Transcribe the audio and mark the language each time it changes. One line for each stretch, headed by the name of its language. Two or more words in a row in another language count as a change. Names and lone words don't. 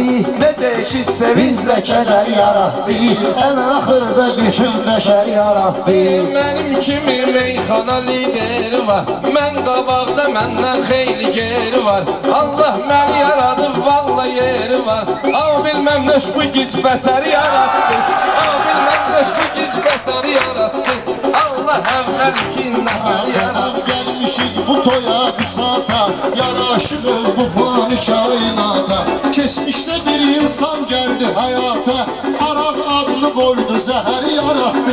Azerbaijani: necə ekiz sevinclə Bizlə kədər yaratdı. Ən axırda bütün bəşər yaratdı. Mənim kimi meyxana lideri var. Mən qabaqda məndən xeyli geri var. Allah məni yaradıb valla yeri var. Ama bilmem neş bu gic bəsəri yarattı. Ama bilmem neş bu gic bəsəri yarattı. Allah əvvəl iki nəfəri yarattı. Gelmişiz bu toya, bu saata, yaraşırız bu fani kainata.
Turkish: Keçmişte bir insan geldi hayata, arak adını koydu, zəhəri yarattı.